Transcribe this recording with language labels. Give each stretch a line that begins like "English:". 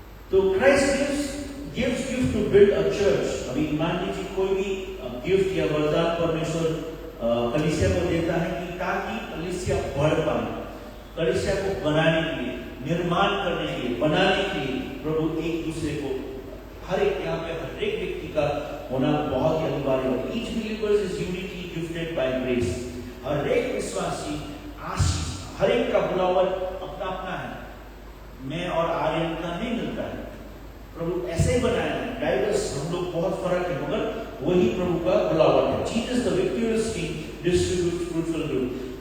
Hindi: तो
English: Christ gives gift to build a church.
Hindi: अभी मान लीजिए कोई भी गिफ्ट या वरदान परमेश्वर कलीसिया को देता है कि ताकि कलीसिया बढ़ पाए, कलीसिया को बनाने के लिए, निर्माण करने के लिए, बनाने के लिए प्रभु एक दूसरे को, हर एक यहाँ पे हर एक व्यक्ति का होना बहुत ही अनिवार्य है।
English: Each believer is uniquely gifted by grace।
Hindi: हर एक विश्वासी आशीष, हर एक का बुलावट अपना अपना है, मैं और आर्यन का नहीं मिलता है। प्रभु ऐसे ही बनाया है, डाइवर्स, हम लोग बहुत फर्क है, मगर वही प्रभु का बुलावट है।
English: Jesus the victorious king distributes fruitful gift.